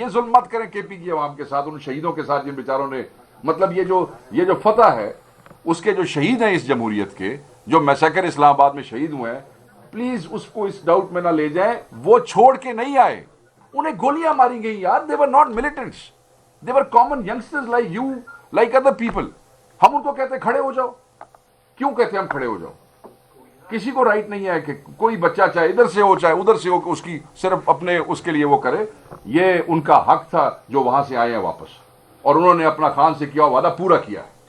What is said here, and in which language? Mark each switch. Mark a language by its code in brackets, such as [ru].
[ur] یہ ظلم مت کریں کے پی کی عوام کے ساتھ, ان شہیدوں کے ساتھ جن بیچاروں نے, مطلب یہ جو فتح ہے اس کے جو شہید ہیں اس جمہوریت کے, جو میسیکر اسلام آباد میں شہید ہوئے ہیں, پلیز اس کو اس ڈاؤٹ میں نہ لے جائیں. وہ چھوڑ کے نہیں آئے, انہیں گولیاں ماری گئی یار. [en] they were not militants, they were common youngsters like you, like other people. [ur] ہم ان کو کہتے ہیں کھڑے ہو جاؤ. کیوں کہتے ہیں ہم کھڑے ہو جاؤ؟ کسی کو رائٹ نہیں ہے کہ کوئی بچہ چاہے ادھر سے ہو چاہے ادھر سے ہو کہ اس کی صرف اپنے اس کے لیے وہ کرے. یہ ان کا حق تھا جو وہاں سے آئے ہیں واپس, اور انہوں نے اپنا خان سے کیا وعدہ پورا کیا ہے.